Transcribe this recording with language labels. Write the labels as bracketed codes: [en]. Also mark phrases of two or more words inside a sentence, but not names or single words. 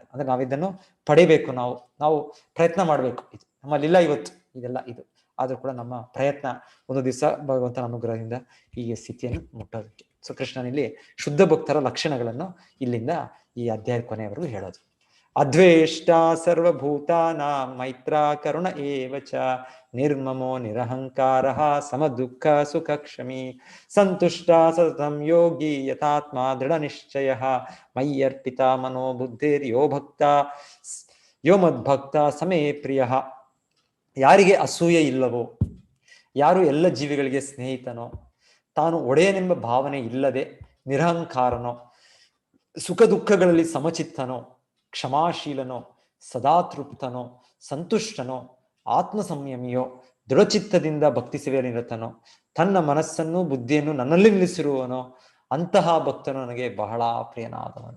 [kn] ಅಂದ್ರೆ ನಾವಿದನ್ನು ಪಡಿಬೇಕು, ನಾವು ಪ್ರಯತ್ನ ಮಾಡ್ಬೇಕು. ಇದು ನಮ್ಮಲ್ಲಿಲ್ಲ ಇವತ್ತು ಇದೆಲ್ಲ, ಇದು ಆದ್ರೂ ಕೂಡ ನಮ್ಮ ಪ್ರಯತ್ನ ಒಂದು ದಿವಸ ಭಗವಂತನ ಅನುಗ್ರಹದಿಂದ ಈ ಸ್ಥಿತಿಯನ್ನು ಮುಟ್ಟೋದಕ್ಕೆ. ಸೊ ಕೃಷ್ಣನಲ್ಲಿ ಶುದ್ಧ ಭಕ್ತರ ಲಕ್ಷಣಗಳನ್ನು ಇಲ್ಲಿಂದ ಈ ಅಧ್ಯಾಯ ಕೊನೆಯವರೆಗೂ ಹೇಳೋದು. [sa] ಅದ್ವೇಷ್ಟ ಸರ್ವಭೂತಾನ ಮೈತ್ರ ಕರುಣ ಏವಚ ನಿರ್ಮಮೋ ನಿರಹಂಕಾರ ಸಮ ದುಃಖ ಸುಖ ಕ್ಷಮಿ ಸಂತುಷ್ಟ ಸತತಂ ಯೋಗಿ ಯಥಾತ್ಮ ದೃಢ ನಿಶ್ಚಯ ಮಯ್ಯರ್ಪಿತ ಮನೋ ಬುದ್ಧಿರ್ ಯೋ ಮದ್ಭಕ್ತ ಸಮೇ ಪ್ರಿಯ. [kn] ಯಾರಿಗೆ ಅಸೂಯೆ ಇಲ್ಲವೋ, ಯಾರು ಎಲ್ಲ ಜೀವಿಗಳಿಗೆ ಸ್ನೇಹಿತನೋ, ತಾನು ಒಡೆಯನೆಂಬ ಭಾವನೆ ಇಲ್ಲದೆ ನಿರಹಂಕಾರನೋ, ಸುಖ ದುಃಖಗಳಲ್ಲಿ ಸಮಚಿತ್ತನೋ, ಕ್ಷಮಾಶೀಲನೋ, ಸದಾತೃಪ್ತನೋ, ಸಂತುಷ್ಟನೋ, ಆತ್ಮ ಸಂಯಮಿಯೋ, ದೃಢಚಿತ್ತದಿಂದ ಭಕ್ತಿ ಸೇವೆಯಲ್ಲಿ ನಿರತನೋ, ತನ್ನ ಮನಸ್ಸನ್ನು ಬುದ್ಧಿಯನ್ನು ನನ್ನಲ್ಲಿ ನಿಲ್ಲಿಸಿರುವನೋ, ಅಂತಹ ಭಕ್ತನು ನನಗೆ ಬಹಳ ಪ್ರಿಯನಾದವನು.